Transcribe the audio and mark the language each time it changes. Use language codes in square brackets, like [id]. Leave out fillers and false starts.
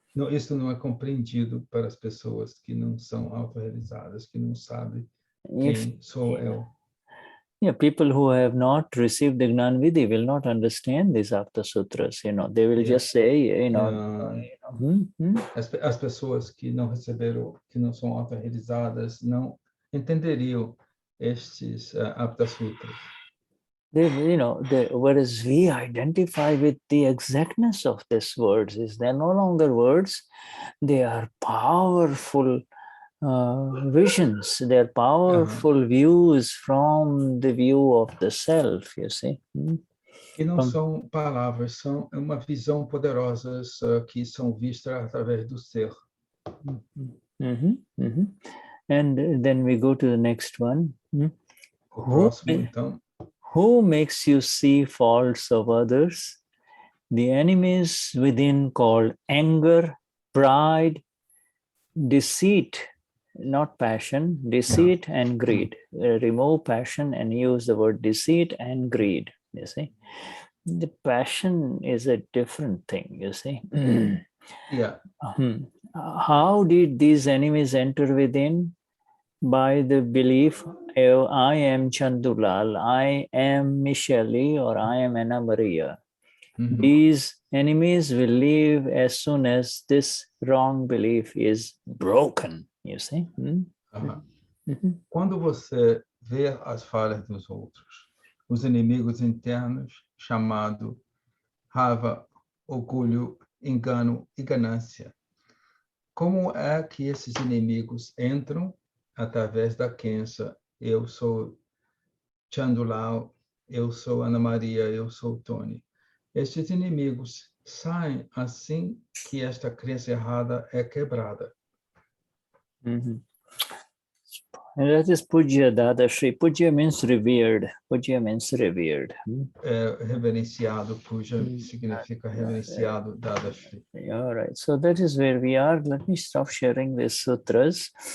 [pt] Isso não é compreendido para as pessoas que não são autorrealizadas, que não sabem quem sou eu. [en] Yeah, people who have not received the Gnan Vidhi will not understand these Apta Sutras, you know. They will just say, you know, [pt] As pessoas que não receberam, que não são autorrealizadas, não entenderiam estes Apta Sutras. [en] They, you know, whereas we identify with the exactness of these words, is they're no longer words, they are powerful visions, they're powerful views from the view of the self, you see. [pt] Que não são palavras, são uma visão poderosa que são vistas através do ser. [en] And then we go to the next one. [pt] O próximo, então. [en] Who makes you see faults of others? The enemies within called anger, pride, deceit, not passion, deceit and greed. Remove passion and use the word deceit and greed, you see. The passion is a different thing, you see. Yeah. How did these enemies enter within? By the belief, oh, I am Chandulal, I am Michele, or I am Anna Maria. These enemies will leave as soon as this wrong belief is broken, you see. [pt] Quando você vê as falhas dos outros, os inimigos internos, chamado raiva, orgulho, engano e ganância, como é que esses inimigos entram? Através da crença, eu sou Chandulal, eu sou Ana Maria, eu sou Tony. Estes inimigos saem assim que esta crença errada é quebrada. [en] And that is Puja Dadashri. Puja means revered. Puja means revered. [pt] Reverenciado, Puja significa reverenciado, Dadashri. [en] All right, so that is where we are. Let me stop sharing these sutras.